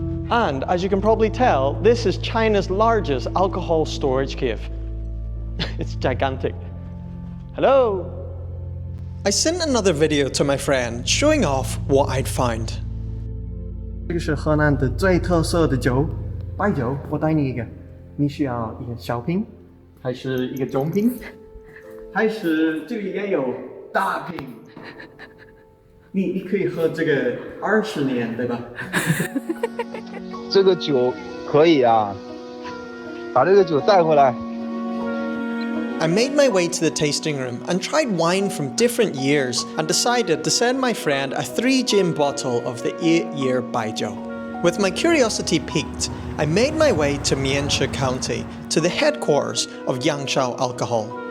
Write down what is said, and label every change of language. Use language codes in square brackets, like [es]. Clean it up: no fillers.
[en] And as you can probably tell, this is China's largest alcohol storage cave. It's gigantic. Hello. I sent another video to my friend showing off what I'd found. [zh] 这个是河南的最特色的酒，白酒。我带你一个，你需要一个小瓶，还是一个中瓶，还是这个也有大瓶？你可以喝这个20年，对吧？这个酒可以啊，把这个酒带回来。 [en] I made my way to the tasting room and tried wine from different years and decided to send my friend a 3-gin bottle of the 8-year Baijiu. With my curiosity piqued, I made my way to Mianxia County, to the headquarters of Yangshao Alcohol.